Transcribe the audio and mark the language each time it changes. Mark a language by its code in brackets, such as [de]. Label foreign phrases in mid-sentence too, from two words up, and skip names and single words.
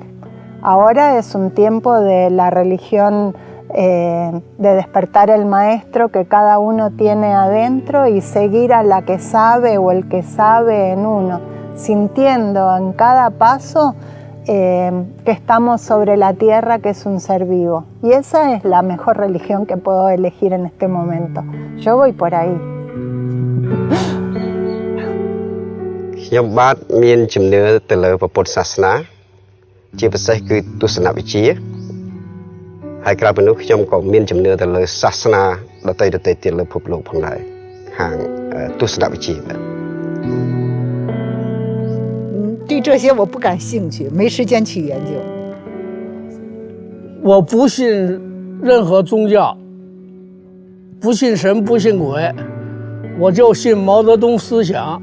[es] Ahora es un tiempo de la religión, de despertar el maestro que cada uno tiene adentro y seguir a la que sabe o el que sabe en uno, sintiendo en cada paso que estamos sobre la tierra, que es un ser vivo. Y esa es la mejor religión que puedo elegir en este momento. Yo voy por ahí. [km] ខ្ញុំបាទមានជំនឿទៅលើព្រះពុទ្ធសាសនាជាពិសេសគឺទស្សនវិជ្ជាហើយក្រៅពីនោះខ្ញុំក៏មានជំនឿទៅលើសាសនាដទៃៗទៀតលើពិភពលោកផងដែរខាងទស្សនវិជ្ជាបាទ [zh] 对这些我不感兴趣，没时间去研究。我不信任何宗教，不信神，不信鬼，我就信毛泽东思想。